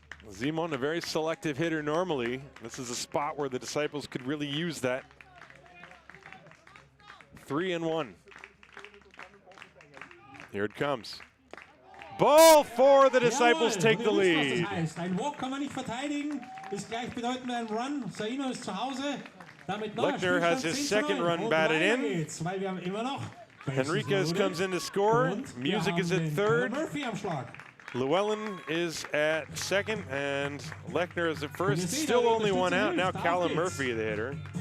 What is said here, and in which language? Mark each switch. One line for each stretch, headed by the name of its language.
English: Simon, a very selective hitter normally. This is a spot where the Disciples could really use that. 3-1. Here it comes. Ball 4, the Disciples take the lead.
German: Ein Walk kann man nicht verteidigen, ist gleichbedeutend mit einem Run. Saino ist zu Hause.
English: Lechner has his second run batted in. Henriquez comes in to score. Music is at third. Llewellyn is at second, and Lechner is at first. Still only 1 out. Now Callum Murphy, the hitter.